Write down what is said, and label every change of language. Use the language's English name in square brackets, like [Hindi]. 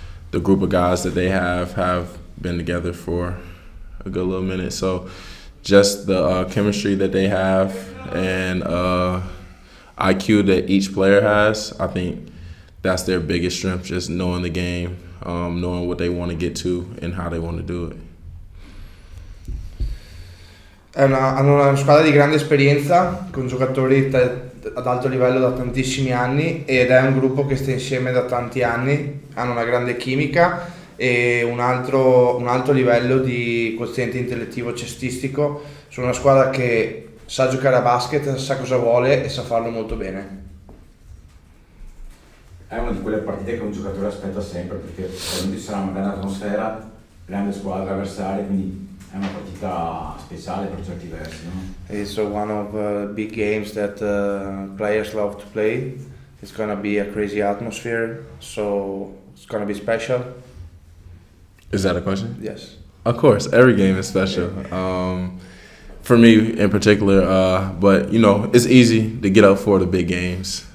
[English] The group of guys that they have been together for a good little minute. So just the chemistry that they have and IQ that each player has, I think that's their biggest strength, just knowing the game, knowing what they want to get to and how they want to do it. [Italian] Hanno una squadra di grande esperienza, con giocatori ad alto livello da tantissimi anni, ed è un gruppo che sta insieme da tanti anni. Hanno una grande chimica e un alto livello di quoziente intellettivo cestistico. Sono una squadra che sa giocare a basket, sa cosa vuole e sa farlo molto bene. È una di quelle partite che un giocatore aspetta sempre, perché probabilmente sarà una grande atmosfera, grande squadra avversaria, quindi è una partita speciale per certi versi, no? [English] It's one of big games that players love to play. It's gonna be a crazy atmosphere, so it's gonna be special. Is that a question? Yes. Of course, every game is special. For me in particular, but you know, it's easy to get up for the big games.